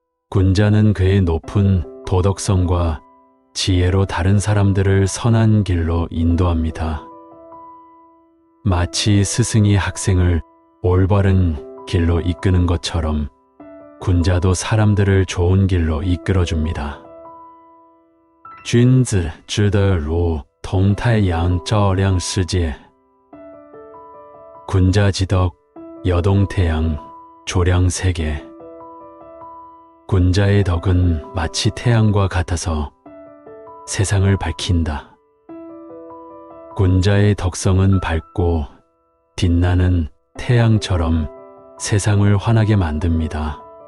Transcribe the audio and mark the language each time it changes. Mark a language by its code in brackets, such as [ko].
[ko] 군자는 그의 높은 도덕성과 지혜로 다른 사람들을 선한 길로 인도합니다. 마치 스승이 학생을 올바른 길로 이끄는 것처럼 군자도 사람들을 좋은 길로 이끌어줍니다. [zh] 君子之德如同太阳照亮世界. [ko] 군자지덕 여동태양 조량 세계. 군자의 덕은 마치 태양과 같아서 세상을 밝힌다. 군자의 덕성은 밝고 빛나는 태양처럼 세상을 환하게 만듭니다.